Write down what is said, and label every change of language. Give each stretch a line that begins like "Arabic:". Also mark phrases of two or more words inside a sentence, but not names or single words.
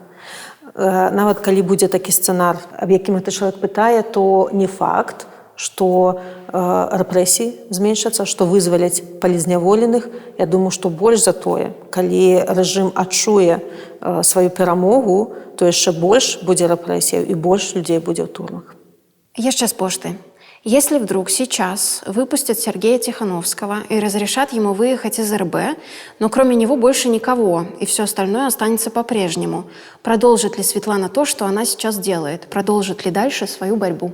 Belarusian: Нават калі будзе такі сцэнар, аб якім гэты чалавек пытае, то не факт, што рэпрэсіі зменшацца, што вызваляць палізняволеных. Я думаю, што больш за тое, калі рэжым адчуе сваю перамогу, то яшчэ больш будзе рэпрэсіяў і больш людзей будзе ў турмах.
Russian: Еще с пошты. Если вдруг сейчас выпустят Сергея Тихановского и разрешат ему выехать из РБ, но кроме него больше никого, и все остальное останется по-прежнему, продолжит ли Светлана то, что она сейчас делает? Продолжит ли дальше свою борьбу?